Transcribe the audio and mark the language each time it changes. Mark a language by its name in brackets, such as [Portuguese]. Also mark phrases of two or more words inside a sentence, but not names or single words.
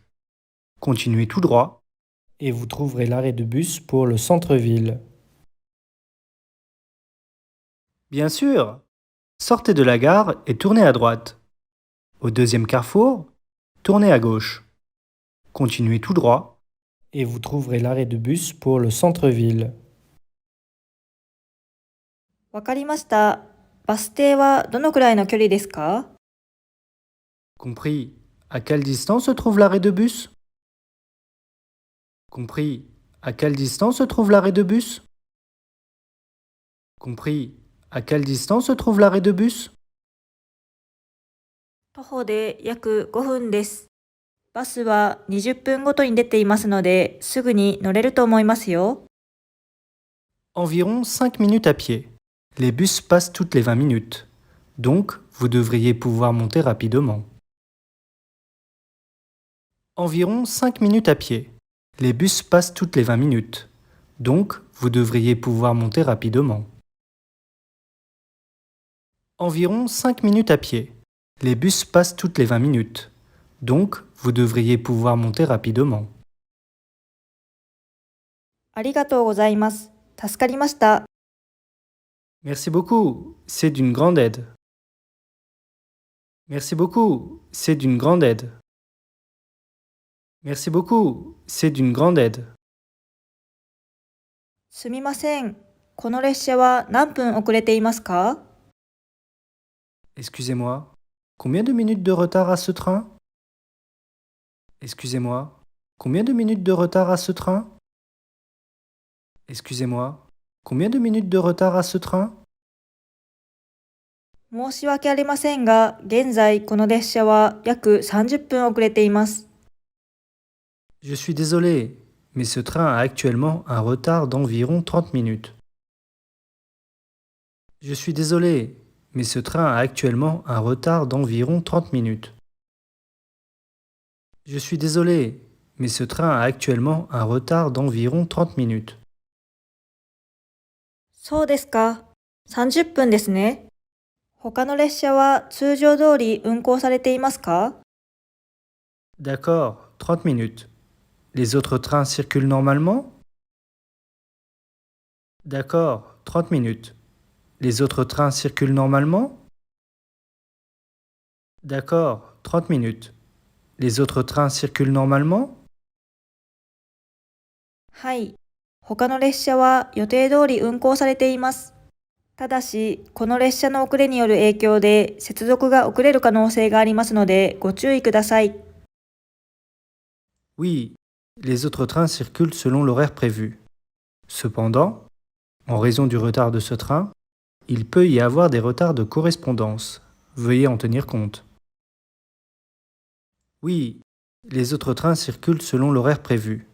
[French] Continuez tout droit et vous trouverez l'arrêt de bus pour le centre-ville. Bien sûr. Sortez de la gare et tournez à droite. Au deuxième carrefour, tournez à gauche. Continuez tout droit et vous trouverez l'arrêt de bus pour le centre-ville. [Japanese] わかりました。バス停はどのくらいの距離ですか？ [French] Compris. À quelle distance se trouve l'arrêt de bus? Compris. À quelle distance se trouve l'arrêt de bus? Compris. À quelle distance se trouve l'arrêt de bus? [Japanese] 徒歩で約5分です。バスは20分ごとに出ていますので、すぐに乗れると思いますよ。 [French] Environ 5 minutes à pied. Les bus passent toutes les 20 minutes. Donc, vous devriez pouvoir monter rapidement. Environ 5 minutes à pied. Les bus passent toutes les 20 minutes. Donc, vous devriez pouvoir monter rapidement. Environ 5 minutes à pied. Les bus passent toutes les 20 minutes. Donc, vous devriez pouvoir monter rapidement. [Japanese] ありがとうございます。助かりました。 [French] Merci beaucoup, c'est d'une grande aide. Merci beaucoup, c'est d'une grande aide. Merci beaucoup, c'est d'une grande aide. [Japanese] すみません。この列車は何分遅れていますか？ [French] Excusez-moi, combien de minutes de retard à ce train? Excusez-moi, combien de minutes de retard à ce train? Excusez-moi, combien de minutes de retard à ce train? [Japanese] 申し訳ありませんが、現在この列車は約30分遅れています。 [French] Je suis désolé, mais ce train a actuellement un retard d'environ 30 minutes. Je suis désolé, mais ce train a actuellement un retard d'environ 30 minutes. Je suis désolé, mais ce train a actuellement un retard d'environ 30 minutes. [Japanese] そうですか。30分ですね。他の列車は通常通り運行されていますか？ [French] D'accord, 30 minutes. Les autres trains circulent normalement? D'accord, 30 minutes. Les autres trains circulent normalement? D'accord, 30 minutes. Les autres trains circulent normalement? [Japanese] はい。他の列車は予定通り運行されています。ただし、この列車の遅れによる影響で接続が遅れる可能性がありますのでご注意ください。 [French] Oui, les autres trains circulent selon l'horaire prévu. Cependant, en raison du retard de ce train, il peut y avoir des retards de correspondance. Veuillez en tenir compte. Oui, les autres trains circulent selon l'horaire prévu.